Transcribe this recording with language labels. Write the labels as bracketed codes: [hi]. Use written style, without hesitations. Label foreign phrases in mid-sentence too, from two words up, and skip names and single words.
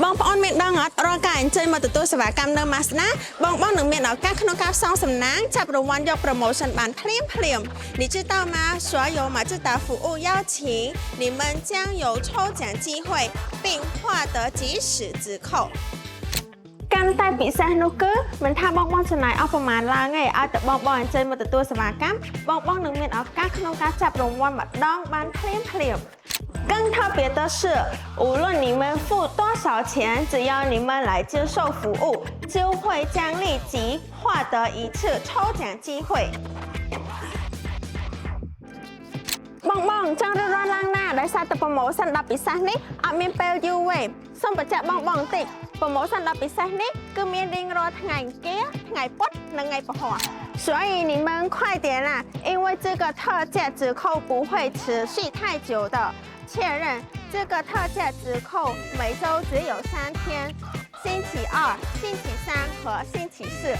[km] នមានដងអត់រកការអញ្ជើញមកទទួលសេវាកម្មនៅ Mazda បងនឹងមានឱកាសក្នុងការផ្សងសំណាងចាប់រង្វាន់យក promotion បានភ្លាម [zh] 你知道吗所有马自达服务邀请你们将有抽奖机会并获得即时折扣 [km] កាន់តែពិសេសនោះគឺមិនថាបងចំណាយអស់ប្រមាណឡើងទេឲ្យតែបងអញ្ជើញមកទទួលសេវាកម្មបងនឹងមានឱកាសក្នុងការចាប់រង្វាន់ម្ដងបានភ្លាម [zh] 更特别的是，无论你们付多少钱，只要你们来接受服务，就会将立即获得一次抽奖机会。 [km] បងចង់រត់ឡើងណាដោយសារតែ promotion 10ពិសេសនេះអត់មានពេលយូរទេសូមបញ្ជាក់បងបន្តិច promotion 10ពិសេសនេះគឺមានរៀងរាល់ថ្ងៃអង្គារថ្ងៃពុធនិងថ្ងៃពហុ [zh] 所以你们快点啦因为这个特价折扣不会持续太久的确认这个特价折扣每周只有3天星期二星期三和星期四